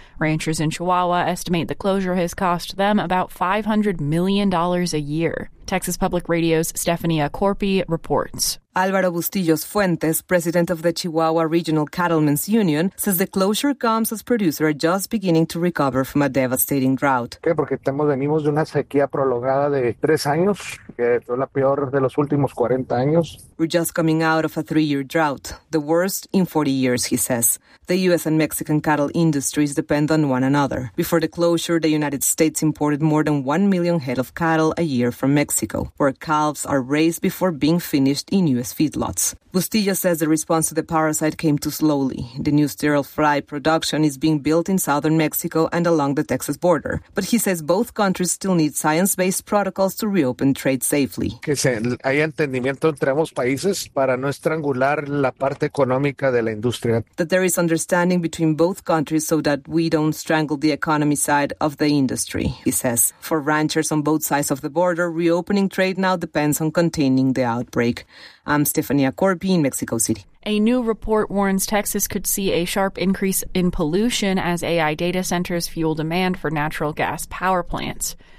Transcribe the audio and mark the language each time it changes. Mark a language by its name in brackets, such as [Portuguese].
[English] Ranchers in Chihuahua estimate the closure has cost them about $500 million a year. Texas Public Radio's Stephanie Acorpi reports. Álvaro Bustillos Fuentes, president of the Chihuahua Regional Cattlemen's Union, says the closure comes as producers are just beginning to recover from a devastating drought. [Spanish] ¿Qué? Porque venimos de una sequía prolongada de 3 años, que fue la peor de los últimos 40 años. [English] We're just coming out of a 3-year drought, the worst in 40 years, he says. The U.S. and Mexican cattle industries depend on one another. Before the closure, the United States imported more than 1 million head of cattle a year from Mexico, where calves are raised before being finished in U.S. feedlots. Bustillo says the response to the parasite came too slowly. The new sterile fry production is being built in southern Mexico and along the Texas border. But he says both countries still need science-based protocols to reopen trade safely. [Spanish] Que se hay entendimiento entre ambos países para no estrangular la parte económica de la industria. [English] That there is understanding between both countries so that we don't strangle the economy side of the industry, he says. For ranchers on both sides of the border, reopening trade now depends on containing the outbreak. I'm Stephanie Acorpi in Mexico City. A new report warns Texas could see a sharp increase in pollution as AI data centers fuel demand for natural gas power plants.